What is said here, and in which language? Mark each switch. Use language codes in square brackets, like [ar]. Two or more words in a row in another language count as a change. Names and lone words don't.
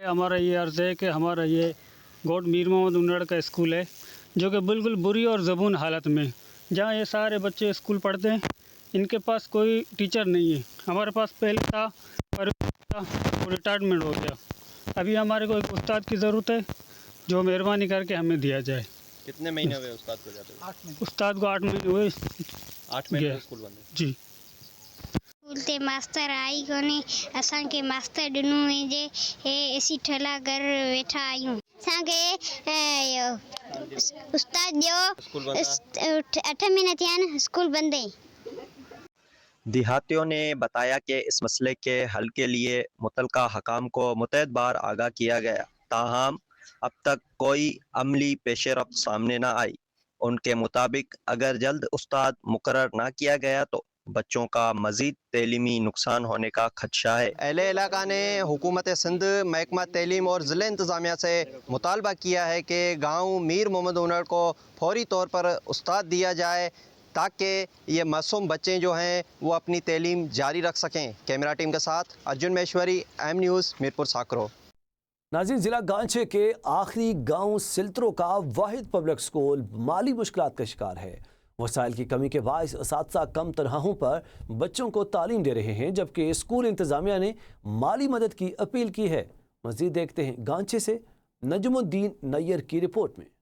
[ur] ہمارا یہ عرض ہے کہ ہمارا یہ گوٹھ میر محمد اُنڑ کا اسکول ہے جو کہ بالکل بری اور زبوں حالت میں، جہاں یہ سارے بچے اسکول پڑھتے ہیں، ان کے پاس کوئی ٹیچر نہیں ہے. ہمارے پاس پہلے تھا پر ریٹائرمنٹ ہو گیا. ابھی ہمارے کو ایک استاد کی ضرورت ہے جو مہربانی کرکے ہمیں دیا جائے. کتنے مہینے ہوئے استاد کو جاتے ہوئے? 8 مہینے۔ استاد کو 8 مہینے ہوئے. 8 مہینے اسکول بند ہے. जी। [sd] स्कूल ते मास्तर आई कोने, असांखे मास्तर ॾिनो हुजे हे एसी ठला घर वेठा आहियूं। असांखे उस्ताद ॾियो 8 महीना थिया आहिनि, स्कूल बंदि है। [ur] دیہاتیوں نے بتایا کہ اس مسئلے کے حل کے لیے متعلقہ حکام کو متعدد بار آگاہ کیا گیا، تاہم اب تک کوئی عملی پیش رفت سامنے نہ آئی. ان کے مطابق اگر جلد استاد مقرر نہ کیا گیا تو بچوں کا مزید تعلیمی نقصان ہونے کا خدشہ ہے. اہل علاقہ نے حکومت سندھ، محکمہ تعلیم اور ضلع انتظامیہ سے مطالبہ کیا ہے کہ گاؤں میر محمد انڑ کو فوری طور پر استاد دیا جائے تاکہ یہ معصوم بچے جو ہیں وہ اپنی تعلیم جاری رکھ سکیں. [en] camera team [ur] کے ساتھ ارجن مہیشوری، ایم نیوز، میرپور ساکرو. ناظرین، ضلع گانچھے کے آخری گاؤں سلترو کا واحد پبلک اسکول مالی مشکلات کا شکار ہے. وسائل کی کمی کے باعث اساتذہ کم تنخواہوں پر بچوں کو تعلیم دے رہے ہیں، جبکہ اسکول انتظامیہ نے مالی مدد کی اپیل کی ہے. مزید دیکھتے ہیں گانچھے سے نجم الدین نیر کی رپورٹ میں.